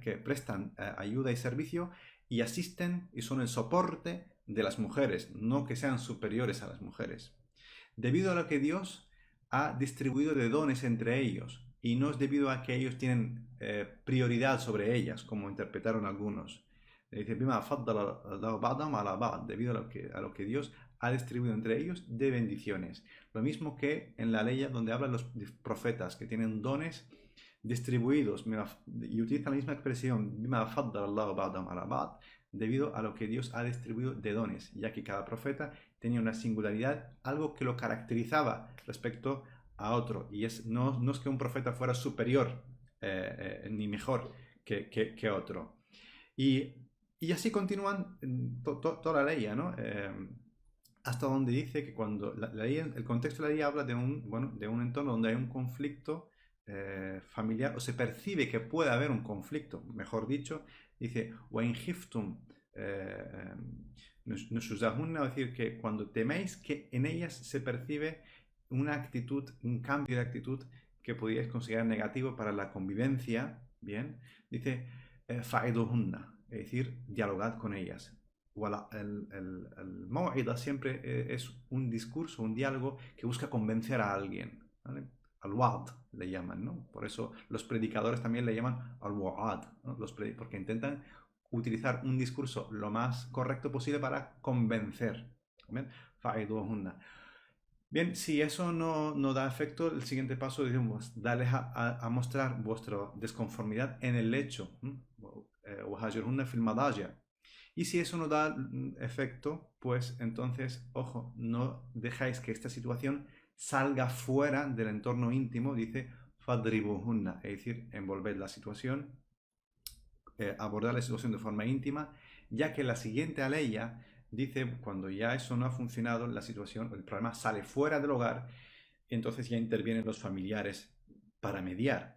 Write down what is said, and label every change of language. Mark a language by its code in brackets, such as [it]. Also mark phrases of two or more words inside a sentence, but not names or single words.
[es] Que prestan ayuda y servicio y asisten y son el soporte de las mujeres, no que sean superiores a las mujeres. Debido a lo que Dios ha distribuido de dones entre ellos, y no es debido a que ellos tienen prioridad sobre ellas, como interpretaron algunos. Dice, [ar] بما فضل الله بعضهم على بعض, [es] debido a lo que Dios ha distribuido entre ellos de bendiciones. Lo mismo que en la ley donde hablan los profetas, que tienen dones distribuidos, y utiliza la misma expresión, [ar] بما فضل الله بعضهم على بعض, [es] debido a lo que Dios ha distribuido de dones, ya que cada profeta tenía una singularidad, algo que lo caracterizaba respecto a otro, y no es que un profeta fuera superior ni mejor que otro. Y así continúan toda la ley, ¿no? Hasta donde dice que cuando la ley, el contexto de la ley habla de un entorno donde hay un conflicto familiar, o se percibe que puede haber un conflicto, mejor dicho, dice, [ar] وَإِنْ خِفْتُمْ نُشُوزَهُنَّ, [es] es decir, que cuando teméis que en ellas se percibe una actitud, un cambio de actitud que podríais considerar negativo para la convivencia, bien, dice, فَعِدُهُنَّ, es decir, dialogad con ellas. El maw'ida siempre es un discurso, un diálogo que busca convencer a alguien, ¿vale? Al-wa'd le llaman, ¿no? Por eso los predicadores también le llaman al-wa'ad, ¿no? Porque intentan utilizar un discurso lo más correcto posible para convencer. ¿Bien? Fa'iduhunna. Bien, si eso no da efecto, el siguiente paso decimos, darles a mostrar vuestra desconformidad en el lecho. [ar] وَهَجِرْهُنَّ فِي الْمَضَاجِعِ. [es] Y si eso no da efecto, pues entonces, ojo, no dejáis que esta situación salga fuera del entorno íntimo, dice fadribuhunna, es decir, envolver la situación, abordar la situación de forma íntima, ya que la siguiente aleya dice, cuando ya eso no ha funcionado, la situación, el problema sale fuera del hogar, y entonces ya intervienen los familiares para mediar.